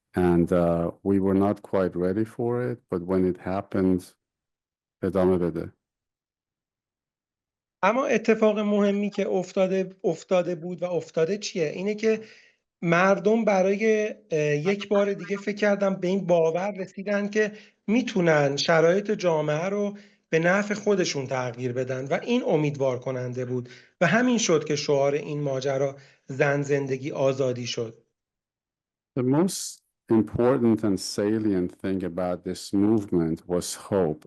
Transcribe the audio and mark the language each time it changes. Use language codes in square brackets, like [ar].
[en] And we were not quite ready for it, but when it happened, [fa] ادامه بده. اما اتفاق مهمی که افتاده بود و افتاده چیه؟ اینه که مردم برای یک بار دیگه فکر کردم به این باور رسیدن که میتونن شرایط جامعه رو به نفع خودشون تغییر بدن و این امیدوار کننده بود و همین شد که شعار این ماجرا زن زندگی آزادی شد. [en] The most important and salient thing about this movement was hope.